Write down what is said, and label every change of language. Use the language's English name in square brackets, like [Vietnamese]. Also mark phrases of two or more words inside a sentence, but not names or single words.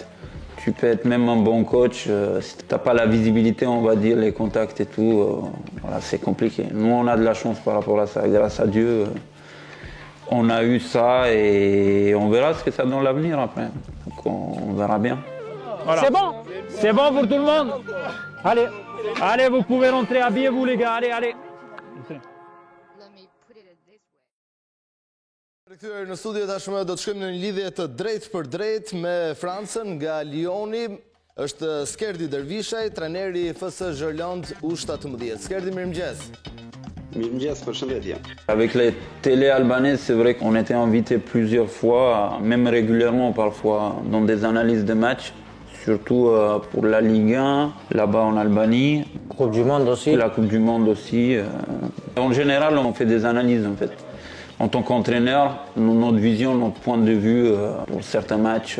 [French] Tu peux être même un bon coach, si tu n'as pas la visibilité, on va dire, les contacts et tout, voilà, c'est compliqué. Nous, on a de la chance par rapport à ça, grâce à Dieu. On a eu ça et on verra ce que ça donne l'avenir après. Donc on verra bien. Voilà. C'est bon pour tout le monde. Allez, vous pouvez rentrer, habillez-vous les gars, allez. [Albanian] Rikthyer në studio tashmë do të shkojmë në një lidhje të drejtë për drejtë me Francën nga Lioni. Është Skerdi Dervishaj, trajneri i FS Zhërland U17. Skerdi, mirëmëngjes. Mirëmëngjes, përshëndetje. [French] Avec les télés albanaises, c'est vrai qu'on était invité plusieurs fois, même régulièrement parfois, dans des analyses de matchs, surtout pour la Ligue 1, là-bas en Albanie. Coupe du Monde aussi. La Coupe du Monde aussi. En général, on fait des analyses en fait. En tant qu'entraîneur, notre vision, notre point de vue pour certains matchs.